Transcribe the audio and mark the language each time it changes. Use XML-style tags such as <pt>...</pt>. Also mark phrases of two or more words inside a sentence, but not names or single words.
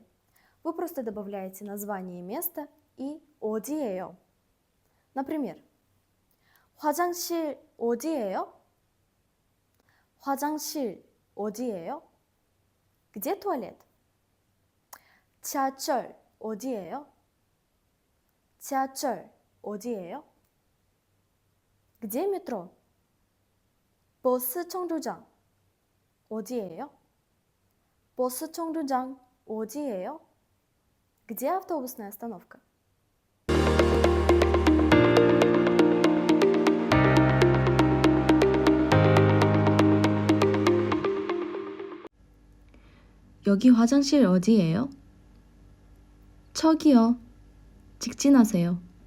<ru>Вы просто добавляете название места и</ru> <ko>어디예요.</ko> <ru>Например,</ru> <ko>화장실 어디예요? 화장실 어디예요?</ko> <ru>Где туалет?</ru> <ko>지하철 어디예요? 지하철 어디예요?</ko> <ru>Где метро?</ru> <ko>버스 정류장 어디예요? 버스 정류장 어디예요?</ko> <ru>Где автобусная остановка?</ru> <ko>여기 화장실 어디예요? 저기요. 직진하세요.</ko>